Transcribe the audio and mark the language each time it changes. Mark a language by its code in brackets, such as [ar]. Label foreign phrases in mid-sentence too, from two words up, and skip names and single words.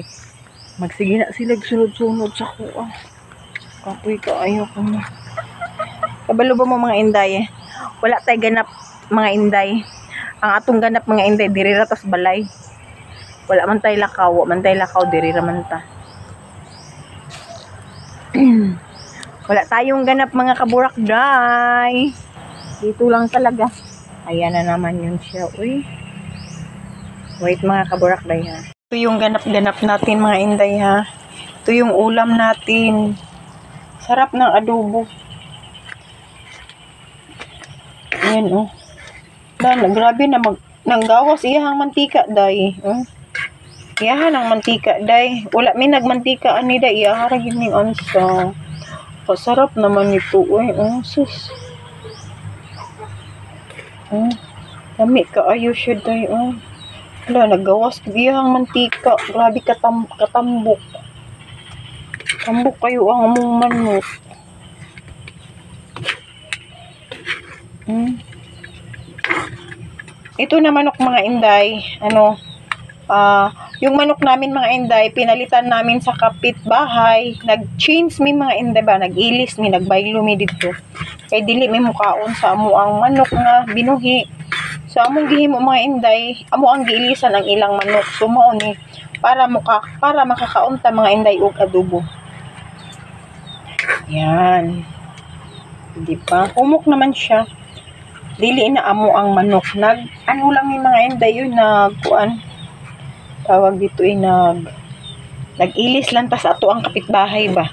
[ceb] Magsige na sila sunod-sunod sa kuha. Kapoy ka ayo ko na. Kabalo ba mo mga inday? Wala tay ganap mga inday. Ang atong ganap mga inday diri ra tas balay. Wala man tay lakaw, diri ra man ta. [tl] Wala tayong ganap mga kaburakday. Dito lang talaga. Ayan na naman yun siya. Uy. Wait mga kaburakday ha. Ito yung ganap-ganap natin mga inday ha. Ito yung ulam natin. Sarap ng adobo. Ayan oh. [ceb] Grabe na nanggawas iyahang mantika day. Iyahan ang mantika day. Wala may nagmantika ani day. [tl] Iyahan yun yung ansa. Pasarap naman ito. Uy. Sus. [ceb] Dami kaayo siya day. Wala, nagawas biyang mantika. Grabe katambok. Tambok kayo ang among manok. [tl] Ito na manok mga inday. Yung manok namin mga inday, pinalitan namin sa kapitbahay. [ceb] Nag-change mi mga inday ba? Nag-ilis mi, nagbaylo mi dito. Kay dili mi mukaon sa amo ang manok nga binuhi. So among gihimo mga inday, amo ang giilisan ang ilang manok. So mao ni para makakaunta mga inday og adobo. Yan. Di ba? Humok naman siya. Dili na amo ang manok. Ano lang ni mga inday yun nagkuan. Tawag dito nag-ilis lang tas ato ang kapitbahay ba.